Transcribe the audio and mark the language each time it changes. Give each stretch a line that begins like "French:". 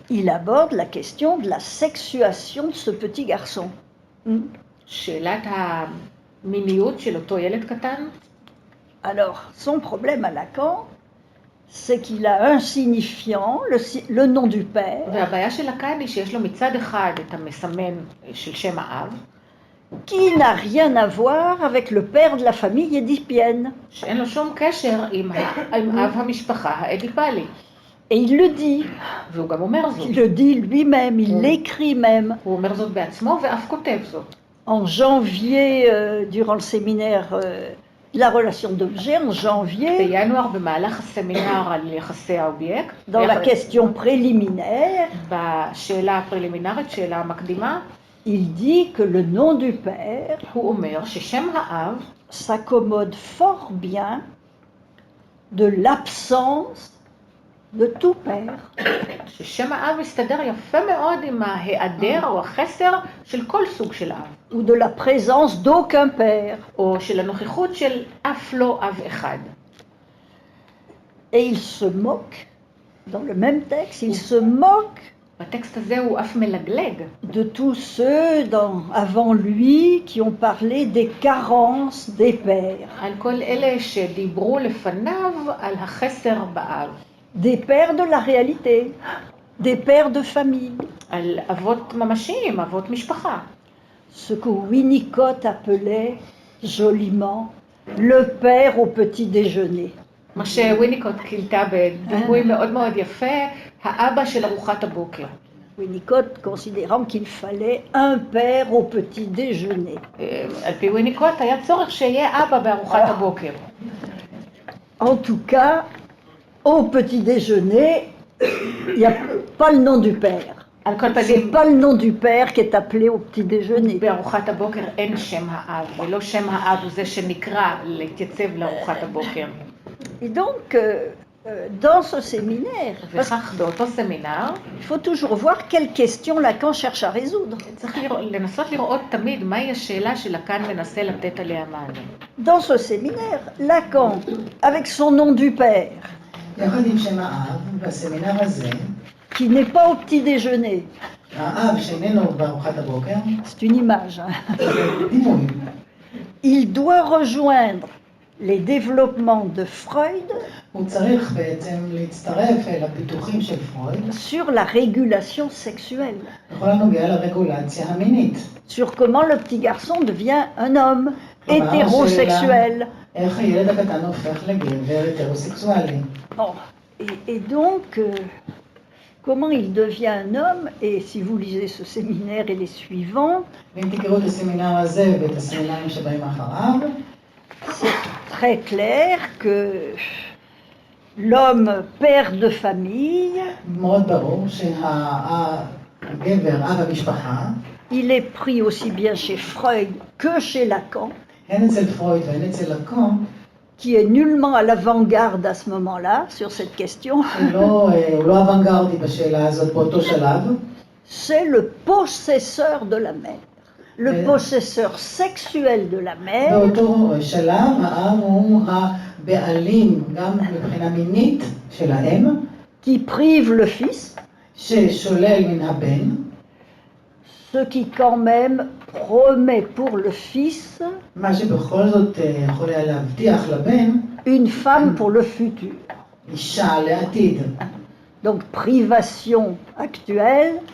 French: Il aborde la question de la sexuation de ce petit garçon.
Hebrew: שאלת המיניות של אותו ילד קטן.
French: Alors, son problème à Lacan, c'est qu'il a un signifiant, le nom du père,
Hebrew: והבעיה של לקאן היא שיש לו מצד אחד את המסמן של שם האב,
French: qui n'a rien à voir avec le père de la famille édipienne.
Hebrew: שאין לו שום קשר עם אב המשפחה האדיפלי.
French: Et il le dit,
Hebrew: והוא גם אומר זאת.
French: il le dit lui-même, il l'écrit même.
Hebrew: הוא אומר זאת בעצמו ואף כותב זאת.
French: En janvier, durant le séminaire de la relation d'objet, en janvier,
Hebrew: בינואר במהלך הסמינר על יחסי האובייקט,
French: dans la question préliminaire,
Hebrew: בשאלה הפרלימינרית, שאלה המקדימה,
French: il dit que le nom du père
Hebrew: הוא אומר ששם האב
French: s'accommode fort bien de l'absence de tout père.
Hebrew: ששם האב מסתדר יפה מאוד עם ההיעדר או החסר של כל סוג של אב.
French: Ou de la présence d'aucun père.
Hebrew: או של הנוכחות של אף לא אב אחד.
French: Et il se moque, dans le même texte, il se moque
Hebrew: בטקסט הזה הוא אף מלגלג.
French: de tous ceux avant lui qui ont parlé des carences des pères.
Hebrew: על כל אלה שדיברו לפניו על החסר באב.
French: Des pères de la réalité, des pères de famille.
Hebrew: על אבות ממשיים, אבות משפחה.
French: Ce que Winnicott appelait joliment le père au petit déjeuner.
Hebrew: מה שוויניקוט כילתה בדימוי מאוד מאוד יפה, האבא של ארוחת הבוקר.
French: Winnicott considérant qu'il fallait un père au petit déjeuner.
Hebrew: על פי וויניקוט היה צורך שיהיה אבא בארוחת הבוקר.
French: En tout cas, au petit déjeuner, il n'y a pas le nom du père.
Hebrew: על כל
French: C'est
Hebrew: פנים,
French: pas le nom du père qui est appelé au petit déjeuner.
Hebrew: בארוחת הבוקר אין שם האב, ולא שם האב הוא זה שנקרא להתייצב לארוחת הבוקר.
French: Et donc, Dans ce séminaire, parce
Hebrew: וכך באותו סמינר,
French: qu'il faut toujours voir quelles questions Lacan cherche à résoudre.
Hebrew: צריך לנסות לראות תמיד מהי השאלה שלקאן מנסה לתת עליה מענה.
French: Dans ce séminaire, Lacan, avec son nom du père,
Hebrew: יחד עם שם האב, בסמינר הזה,
French: qui n'est pas au petit déjeuner,
Hebrew: האב שאיננו בארוחת הבוקר,
French: c'est une image, hein,
Hebrew: זה דימוי.
French: il doit rejoindre les développements de Freud
Hebrew: הוא צריך בעצם להצטרף אל הפיתוחים של פרויד,
French: sur la régulation sexuelle,
Hebrew: בכל הנוגע לרגולציה המינית.
French: sur comment le petit garçon devient un homme hétérosexuel.
Hebrew: איך הילד הקטן הופך לגבר hétérosexuel.
French: Bon, et donc, comment il devient un homme, et si vous lisez ce séminaire et les suivants,
Hebrew: ואם תקראו את הסמינר הזה ואת הסמינרים שבאים אחריו,
French: c'est très clair que l'homme père de famille,
Hebrew: מאוד ברור שהגבר, אב המשפחה,
French: il est pris aussi bien chez Freud que chez Lacan,
Hebrew: הן אצל פרויד והן אצל לקאן,
French: qui est nullement à l'avant-garde à ce moment-là sur cette question.
Hebrew: הוא לא אוונגרדי בשאלה הזאת באותו שלב,
French: C'est le possesseur de la mère, le possesseur sexuel de la mère,
Hebrew: באותו שלב האב הוא הבעלים גם מבחינה מינית של האם,
French: qui prive le fils,
Hebrew: ששולל מן הבן,
French: ce qui quand même promet pour le fils
Hebrew: מה שבכל זאת יכול היה להבטיח לבן
French: une femme pour le futur.
Hebrew: אישה לעתיד.
French: Donc privation actuelle,